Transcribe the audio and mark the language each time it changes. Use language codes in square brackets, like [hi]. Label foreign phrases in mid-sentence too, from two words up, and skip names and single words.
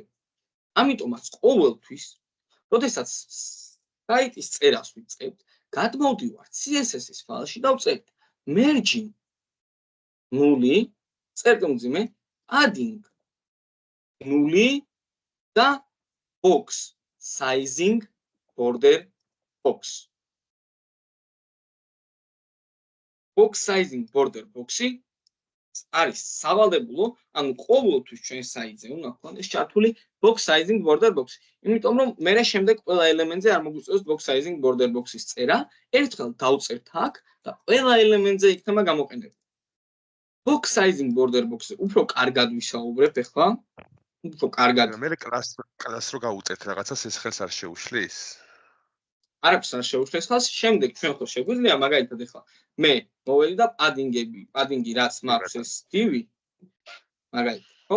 [ka] ამიტომაც ყოველთვის, როდესაც საიტის წერას ვიწყებთ, გადმოვდივართ CSS-ის ფაილში და ვწერთ margin 0, წერტილმძიმე padding 0 და [en] box sizing border box. box sizing border box- [ka] ი არის სავალდებულო, ანუ ყოველთვის ჩვენ საიტზე უნდა გქონდეს ჩართული [en] box sizing border box. [ka] იმიტომ რომ მე შემდეგ ყველა ელემენტზე არ მოგვიწევს [en] box sizing border box- [ka] ის წერა, ერთხელ დავწერთ აქ და ყველა ელემენტზე იქნება გამოყენებული. [en] box sizing border box- [ka] ზე უფრო კარგად ვისაუბრებ ახლა. უფრო კარგად. მე კლას რო გავუწერთ რაღაცას, ეს ხელს არ შეუშლის? არაფერს არ შეუშლის ხელს, შემდეგ ჩვენ ხო შეგვიძლია მაგალითად ახლა მე მოვედი და padding-ი რაც მაქვს ეს div-ი მაგალითად, ხო?